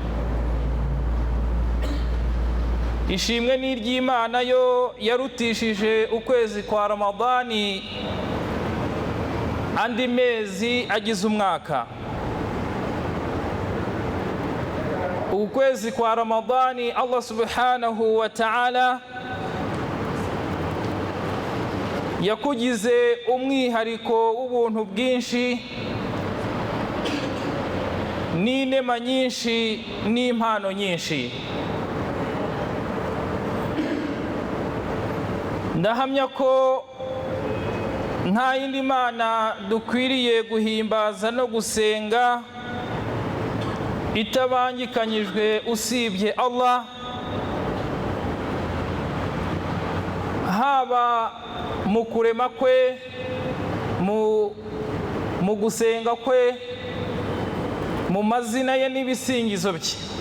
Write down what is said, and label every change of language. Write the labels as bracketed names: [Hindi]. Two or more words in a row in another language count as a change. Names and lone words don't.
[Kinyarwanda] Ishimwe n'iry'Imana yo yarutishije ukwezi kwa Ramadani andi mezi agize umwaka. Ukwezi kwa Ramadani [Arabic] الله سبحانه وتعالى [Kinyarwanda] yakugize umwihariko w'ubuntu bwinshi n'inema nyinshi n'impano nyinshi. Ndahamya ko nta yindi mana dukwiriye guhimbaza no gusenga itabangikanyijwe usibye Allah, haba mu kurema kwe, mu gusenga kwe, mu mazina ye n'ibisingizo bye.